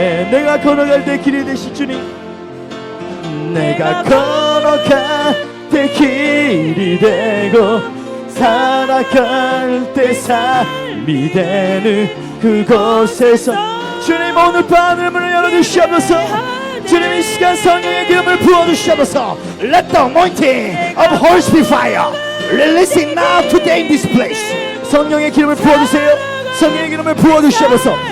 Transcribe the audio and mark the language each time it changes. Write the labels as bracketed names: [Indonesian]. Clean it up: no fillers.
[Korean] 내가 걸어갈 때 길이 되시 주님, 내가 걸어갈 때 길이 되고 살아갈 때 삶이 되는 그곳에서 주님 오늘 밤을 문을 열어주시옵소서. 주님 이 시간 성령의 기름을 부어주시옵소서. [English] Let the anointing of Holy Spirit fire releasing now today in this place. [Korean] 성령의 기름을 부어주세요. 성령의 기름을 부어주시옵소서.